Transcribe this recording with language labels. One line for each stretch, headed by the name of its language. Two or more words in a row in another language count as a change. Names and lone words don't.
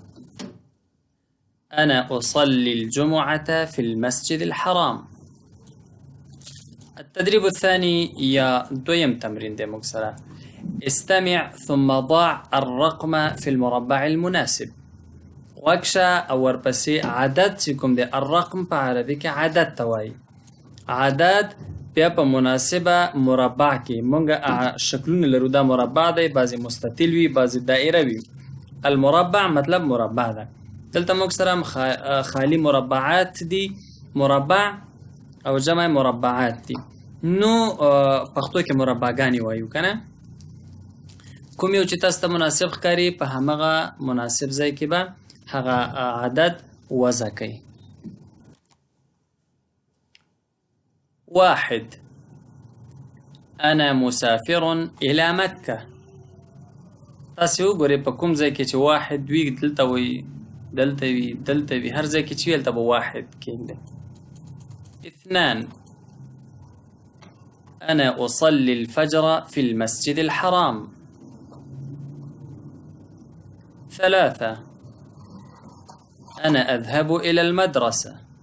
Arabic: أنا أصلي الجمعة في المسجد الحرام. التدريب الثاني يا
Pashto: دويم تمرين دي
Arabic: مكسرة: استمع ثم ضع الرقم في المربع المناسب.
Pashto: وكشا أو ورپسې عدد چې کوم دی الرقم په عربي کې عدد توای. عدد بیا په مناسبه مربع کې مونږ شکلونه لرو. دا مربع دی، بعضې مستطیل وي، بعضې دائره وي. المربع مطلب مربع ده. دلته موږ سره خالی مربعات دي، مربع او جمع مربعات دي. نو پښتو کې مربعګانې وایو که نه. کوم یو چې تاسو ته مناسب ښکاري په همغه مناسب ځای کې به هغه عدد وضع کوي. 1.
Arabic: أنا مسافر إلى مكة.
Pashto: تاسې وګورئ په کوم ځای کې چې واحد وي دلته وي، دلته وي، دلته وي، هر ځای کې چې وي هلته به واحد کېږدئ. 2.
Arabic: أنا أصلي الفجر في المسجد الحرام. 3. أنا أذهب إلى المدرسة.